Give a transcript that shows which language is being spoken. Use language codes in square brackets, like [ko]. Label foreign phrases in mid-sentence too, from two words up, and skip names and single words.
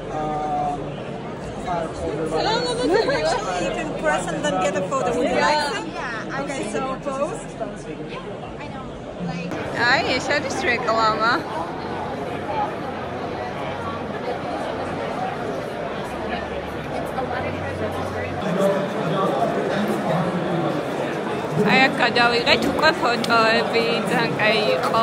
[en] Actually, you can press and then get a photo. Would you like to? Yeah. Okay, so pose. [ka] აი, ეს არის რეკლამა. აი, აქ გადავიღეთ უკვე ფოტოები, ძალიან კაი იყო.